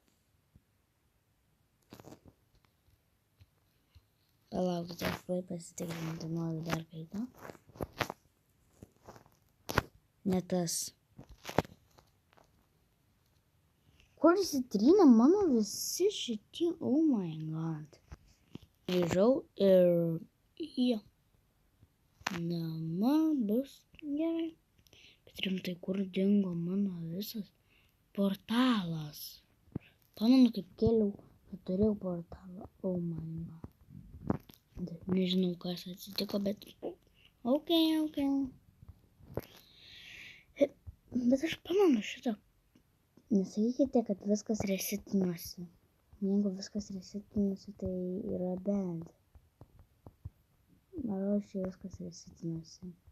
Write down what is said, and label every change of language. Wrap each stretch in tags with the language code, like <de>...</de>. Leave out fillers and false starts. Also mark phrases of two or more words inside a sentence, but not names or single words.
<lt>Palaukite, aš tuoj pasitikrinti noriu dar kai to. Ne tas. Kur įsitrynė mano visi šitie,</lt> <en>oh my god.</en> <lt>Grįžau ir jo. Dabar bus gerai. Bet rimtai, kur dingo mano visas portalas? Pamenu, kaip kėliau, kad turėjau portalą,</lt> <en>oh my god.</en> <lt>Nežinau, kas atsitiko, bet ok. Bet aš pamenu šitą. Nesakykite, kad viskas resetinuosi. Jeigu viskas resetinuosi, tai yra bad. Manau, čia viskas resetinuosi.</lt>